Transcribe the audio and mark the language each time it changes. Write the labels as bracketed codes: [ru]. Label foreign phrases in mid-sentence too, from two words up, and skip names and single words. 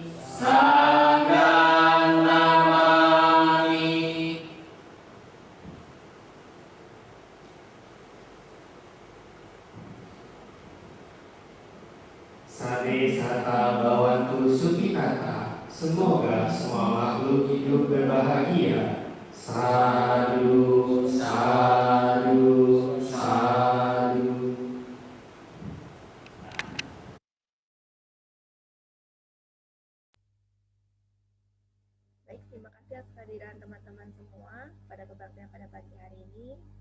[pi] Sanghang namami. Sade sata bawantu sukitata. [id] Semoga semua makhluk hidup berbahagia. [pi] Sadu, sadu, sadu. [id] Baik, terima kasih atas kehadiran teman-teman semua pada kebaktian pada pagi hari ini.